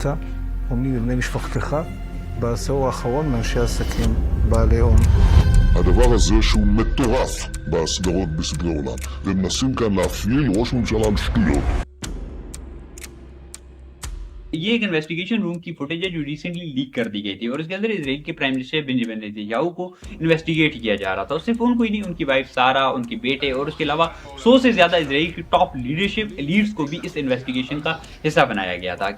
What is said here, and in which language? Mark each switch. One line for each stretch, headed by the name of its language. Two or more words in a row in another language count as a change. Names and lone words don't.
Hebrew: אתה או מי מבני משפחתך בעשור האחרון מאנשי עסקים בעלי הון. הדבר הזה שהוא מטורף בסדרות בסדרי עולם, ומנסים כאן להפליל ראש ממשלה על שטויות.
Hindi: ये एक
English: investigation room
Hindi: की फुटेज है जो रिसेंटली लीक कर दी गई थी और इसके अंदर इजराइल के
English: prime minister
Hindi: बेंजामिन नेतन्याहू को इन्वेस्टिगेट किया जा रहा था। और सिर्फ उनको ही नहीं, उनकी वाइफ सारा, उनके बेटे और उसके अलावा 100 से ज्यादा इजराइल की
English: top leadership leads
Hindi: को भी इस इन्वेस्टिगेशन का हिस्सा बनाया गया था।